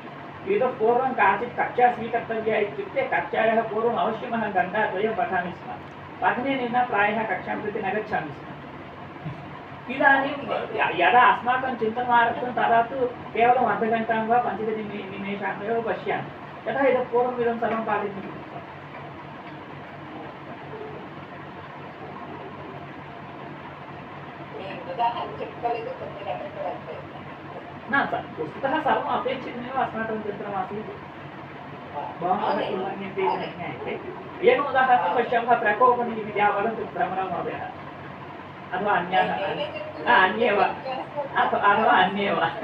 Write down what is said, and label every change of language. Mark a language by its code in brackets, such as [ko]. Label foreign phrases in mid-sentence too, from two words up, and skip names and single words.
[sa] इतः पूर्वं काचित् कक्षा स्वीकर्तव्या इत्युक्ते कक्षायाः पूर्वम् अवश्यम् अहं घण्टाद्वयं पठामि स्म। पठनेन विना प्रायः कक्षां प्रति न गच्छामि स्म। इदानीं यदा अस्माकं चिन्तनम् आरब्धं तदा तु केवलम् अर्धघण्टां वा 15 निमेषान् एव पश्यामि। यतः इतः पूर्वम् इदं सर्वं पाठितुं [te] ఉదాహరణ చెప్పుకోలేదు, కొద్దిగా [sa] न वस्तुतः सर्वम् अपेक्षितमेव अस्माकं चिन्तनमासीत्। भवन्तः किं मन्यन्ते इति न ज्ञायते। एकम् उदाहरणं पश्यामः, प्रकोपनिमित्या वदन्तु भ्रमरं महोदयः, अथवा अन्याः अन्येव अथवा अन्येव